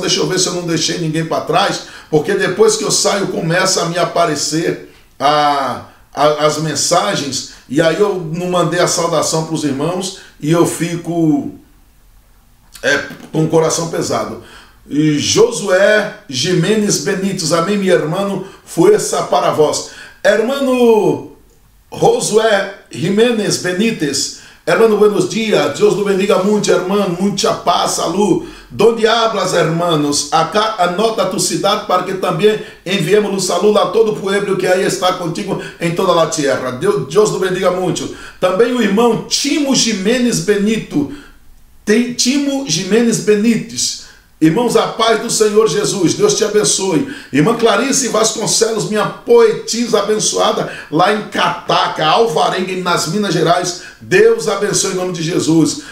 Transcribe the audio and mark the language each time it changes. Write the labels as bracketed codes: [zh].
[pt] Deixa eu ver se eu não deixei ninguém para trás, porque depois que eu saio começa a me aparecer as mensagens, e aí eu não mandei a saudação para os irmãos e eu fico com o coração pesado. E Josué Jimenez Benítez, amém, meu irmão, [es] fuerza para vós. Hermano Josué Jimenez Benítez, hermano, buenos días, Dios lo bendiga mucho, hermano, mucha paz, salud. Donde hablas, hermanos? Acá anota tu ciudad para que también enviemos los saludos a todo o pueblo que [pt] aí está [es] contigo em toda a tierra. [pt] Deus [es] lo bendiga [pt] muito. Também o irmão Timo Jimenez Benito. Timo Jimenez Benítez. Irmãos, a paz do Senhor Jesus, Deus te abençoe. Irmã Clarice Vasconcelos, minha poetisa abençoada, lá em Cataca, Alvarenga, nas Minas Gerais, Deus abençoe em nome de Jesus.